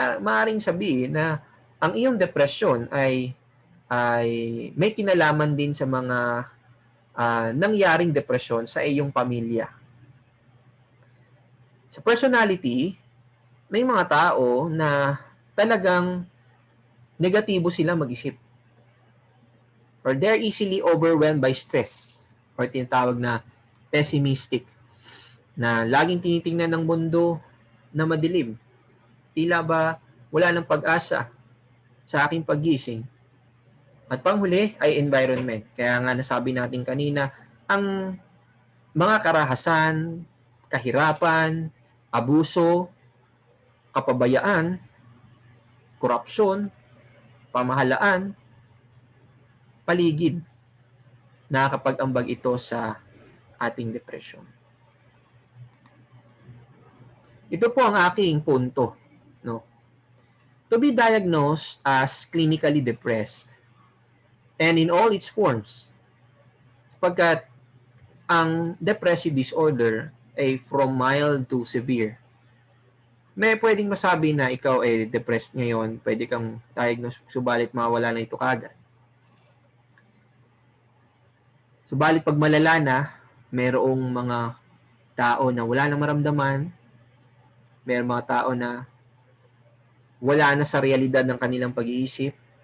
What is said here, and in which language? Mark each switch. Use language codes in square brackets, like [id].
[tl] Maaaring sabihin na ang iyong depression ay may kinalaman din sa mga nangyaring depresyon sa iyong pamilya. Sa personality, may mga tao na talagang negatibo sila mag-isip. [en] Or they're easily overwhelmed by stress. [tl] Or tinatawag na pessimistic. Na laging tinitingnan ng mundo na madilim. Tila ba wala ng pag-asa sa aking paggising. At panghuli ay environment. Kaya nga nasabi natin kanina, ang mga karahasan, kahirapan, abuso, kapabayaan, korupsyon, pamahalaan, paligid, nakakapag-ambag ito sa ating depression. Ito po ang aking punto. No? [en] To be diagnosed as clinically depressed and in all its forms, [tl] pagkat ang [en] depressive disorder ay from mild to severe. [tl] May pwedeng masabi na ikaw ay depressed ngayon, pwede kang diagnose, subalit mawala na ito kagad. Subalit pag malala na, mayroong mga tao na wala nang maramdaman, mayroong mga tao na wala na sa realidad ng kanilang pag-iisip.